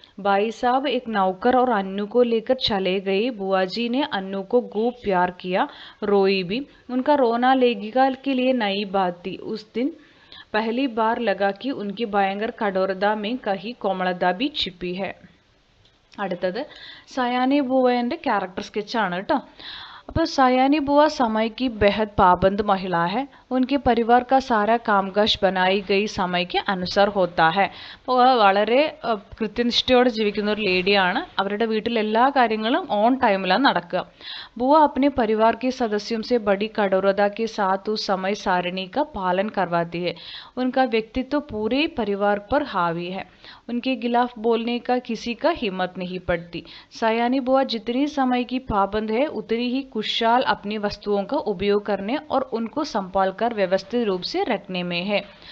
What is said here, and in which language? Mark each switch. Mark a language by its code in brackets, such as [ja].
[hi] भाई साहब एक नौकर और अन्नू को लेकर चले गए। बुआ जी ने अन्नू को खूब प्यार किया, रोई भी। उनका रोना लेखिका के लिए नई बात थी। उस दिन पहली बार लगा कि उनकी भयंकर कठोरता में कहीं कोमलता भी छिपी है। [ml] അടുത്തത് സയാനി ബുവയുടെ ക്യാരക്ടർ സ്കെച്ചാണ് കേട്ടോ. [hi] അപ്പോൾ സയാനി बुआ समय की बेहद पाबंद महिला है. उनके परिवार का सारा कामकाज बनाई गई समय के अनुसार होता है. [ml] അപ്പോൾ വളരെ കൃത്യനിഷ്ഠയോടെ ജീവിക്കുന്ന ഒരു ലേഡിയാണ്. അവരുടെ വീട്ടിൽ എല്ലാ കാര്യങ്ങളും ഓൺ ടൈമിലാണ് നടക്കുക. [hi] बुआ अपने परिवार के सदस्यों से बड़ी कठोरता के साथ उस समय सारणी का पालन करवाती है. उनका व्यक्तित्व पूरे परिवार पर हावी है. उनके खिलाफ बोलने का किसी का हिम्मत नहीं पड़ती. सयानी बुआ जितनी समय की पाबंद है उतनी ही खुशहाल अपनी वस्तुओं का उपयोग करने और उनको संभाल कर व्यवस्थित रूप से रखने में है.